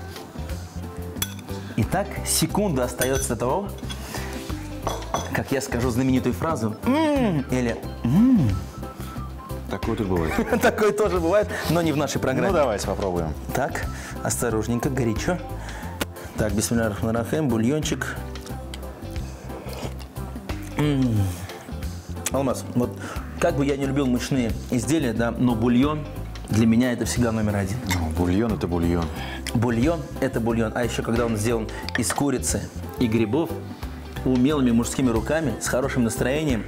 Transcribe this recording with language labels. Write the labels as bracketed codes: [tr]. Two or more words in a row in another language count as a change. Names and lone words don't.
[ru] Итак, секунда остается до того, как я скажу знаменитую фразу или Такое тоже бывает. Такое тоже бывает, но не в нашей программе. Ну, давайте попробуем. Так, осторожненько, горячо. Так, [ar] بسم الله الرحمن الرحيم, [ru] бульончик. Алмаз, вот как бы я не любил мучные изделия, да, но бульон для меня это всегда номер один. Бульон – это бульон. Бульон – это бульон. А еще когда он сделан из курицы и грибов, умелыми мужскими руками, с хорошим настроением.